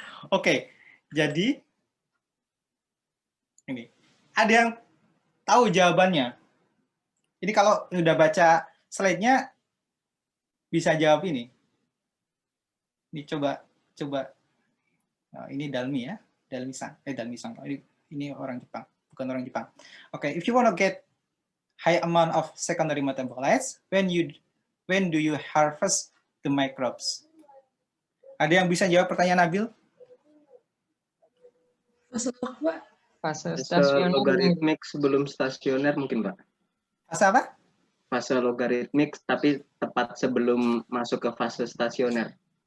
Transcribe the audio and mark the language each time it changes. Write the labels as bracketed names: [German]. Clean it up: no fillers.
[Indonesian] Oke, jadi ini ada yang tahu jawabannya. Jadi kalau udah baca slide-nya bisa jawab ini. Ini coba. Nah, ini Dalmi ya, Dalmi-san. Ini orang Jepang, bukan orang Jepang. [English] Oke, if you want to get high amount of secondary metabolites, when do you harvest the microbes? [Indonesian] Ada yang bisa jawab pertanyaan Nabil? Fase log, Pak. Fase Fase stasioner. logaritmik sebelum stasioner mungkin, Pak. Fase apa? Fase logaritmik tapi tepat sebelum masuk ke fase stasioner.